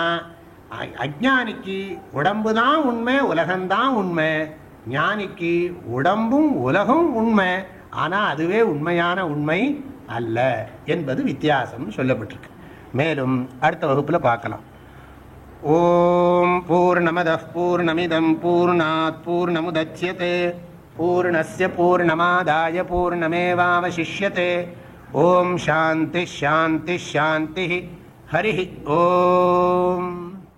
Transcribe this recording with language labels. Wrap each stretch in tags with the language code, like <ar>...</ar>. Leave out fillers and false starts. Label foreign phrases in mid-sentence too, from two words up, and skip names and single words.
<ta>ஆனா அஞ்ஞானிக்கு உடம்பு தான் உண்மை, உலகம்தான் உண்மை. ஞானிக்கு உடம்பும் உலகம் உண்மை, ஆனா அதுவே உண்மையான உண்மை அல்ல என்பது வித்தியாசம் சொல்லப்பட்டிருக்கு. மேலும் அடுத்த வகுப்புல பார்க்கலாம்.</ta> <sa>ॐ पूर्णमदः पूर्णमिदं पूर्णात् पूर्णमुदच्यते पूर्णस्य पूर्णमादाय पूर्णमेवावशिष्यते. ॐ शान्ति शान्ति शान्ति. हरि ॐ.</sa>